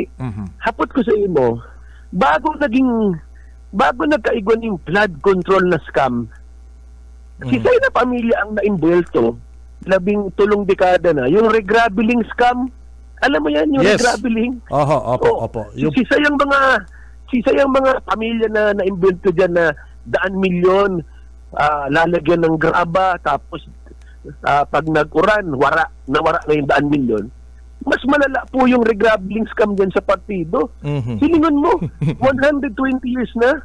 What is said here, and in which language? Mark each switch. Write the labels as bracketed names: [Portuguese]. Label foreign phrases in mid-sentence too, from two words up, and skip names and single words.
[Bikol] Hapot ko sa imo, bago nagkaigwan yung [English] flood control [Bikol] na scam, si Say na pamilya ang na-involto, 13 dekada na, yung [English] regrabeling scam, [Bikol] alam mo yan, yung regrabeling? Opo. Si Say ang mga pamilya na na-involto dyan na 100 milyon, lalagyan ng graba, tapos pag nag-uran, wara na yung 100 milyon. [Filipino] Mas malala po yung [English] regrabeling scam [Filipino] dyan sa partido. [Bikol] Silingon mo, 120 years na.